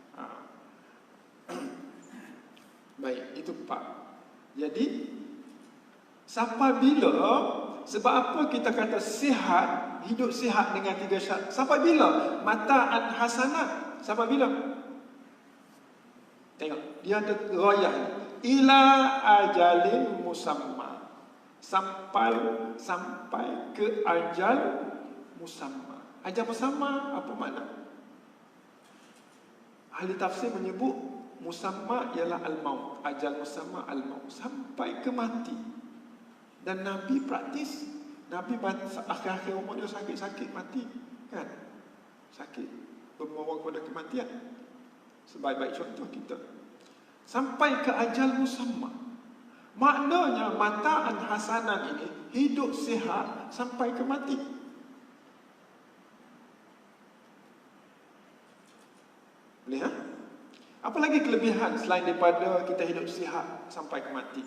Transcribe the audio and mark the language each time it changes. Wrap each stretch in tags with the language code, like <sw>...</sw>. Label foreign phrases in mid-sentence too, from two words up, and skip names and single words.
<ms>Baik, itu 4. Jadi sampai bila, sebab apa kita kata sihat, hidup sihat dengan 3 syarat? Sampai bila?</ms> <ar>متاعا حسنا.</ar> <ms>Sampai bila? Tengok, dia ada rayah ni.</ms> <ar>إلى أجل مسمى.</ar> <ms>Sampai ke</ms> <ar>أجل مسمى. أجل مسمى</ar> <ms>apa makna? Ahli tafsir menyebut musamma ialah al-maut.</ms> <ar>أجل مسمى الموت.</ar> <ms>Sampai ke mati. Dan Nabi praktis. Nabi akhir-akhir umur dia sakit-sakit mati. Kan? Sakit. Bermawang kepada kematian. Sebaik-baik contoh kita. Sampai ke</ms> <ar>أجل مسمى.</ar> <ms>Maknanya</ms> <ar>متاعا حسنا</ar> <ms>ini hidup sihat sampai ke mati. Boleh ha? Apa lagi kelebihan selain daripada kita hidup sihat sampai ke mati?</ms>